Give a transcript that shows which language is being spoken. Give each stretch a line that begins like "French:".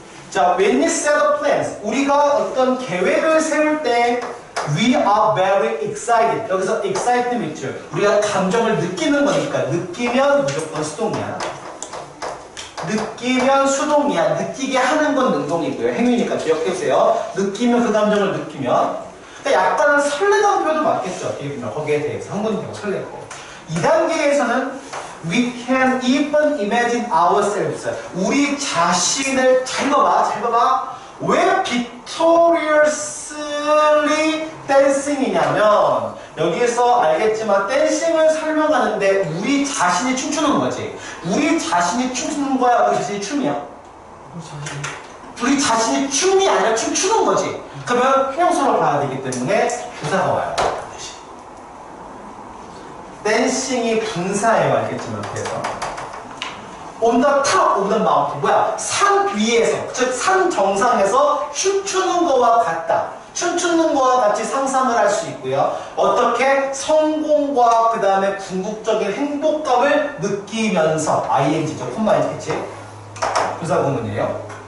English: 자, when we set up plans,
Korean: 우리가 어떤 계획을 세울 때
English: we are very excited.
Korean: 여기서 excitement 있죠. 우리가 감정을 느끼는 거니까 느끼면 무조건 수동이야. 느끼면 수동이야. 느끼게 하는 건 능동이고요. 행위니까 기억해주세요. 느끼면 그 감정을 느끼면. 그러니까 약간은 설레는 표현도 맞겠죠. 거기에 대해서 흥분되고 설레고. 2단계에서는
English: we can even imagine ourselves.
Korean: 우리 자신을 잘 봐봐. 왜 victoriously dancing이냐면 여기에서 알겠지만 댄싱을 설명하는데 우리 자신이 춤추는 거지. 우리 자신이 춤추는 거야? 우리 자신이 춤이야? 우리 자신이 춤이 아니라 춤추는 거지. 그러면 형용사로 봐야 되기 때문에 부사가 와요. 댄싱이 분사예요. 알겠지만 그래서
English: on the top of the mountain.
Korean: 뭐야? 산 위에서, 즉 산 정상에서 춤추는 거와 같다. 춤추는 거와 같이 상상을 할 수 있고요. 어떻게? 성공과 그 다음에 궁극적인 행복감을 느끼면서 ing죠. 콤마 있겠지? 부사 구문이에요.